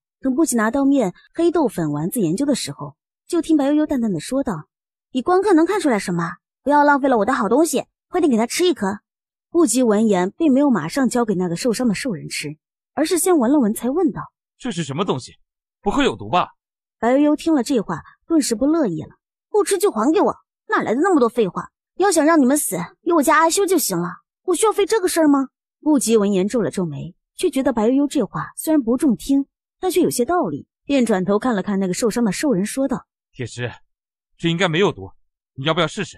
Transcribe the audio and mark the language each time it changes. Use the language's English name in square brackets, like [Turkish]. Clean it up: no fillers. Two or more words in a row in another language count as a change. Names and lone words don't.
[Chinese] 等不及拿到面黑豆粉丸子研究的時候，就聽白悠悠淡淡的說道：你光看能看出來什麼？不要浪費了我的好東西，快點給他吃一顆。不及聞言，並沒有馬上交給那個受傷的獸人吃，而是先聞了聞才問道： 這是什麼東西？不會有毒吧？白悠悠聽了這話，頓時不樂意了。不吃就還給我，哪來的那麼多廢話？要想讓你們死，有我家阿修就行了，我需要費這個事兒嗎？不及聞言皺了皺眉，卻覺得白悠悠這話雖然不中聽，但卻有些道理，便轉頭看了看那個受傷的獸人，說道： 鐵石，這應該沒有毒，你要不要試試？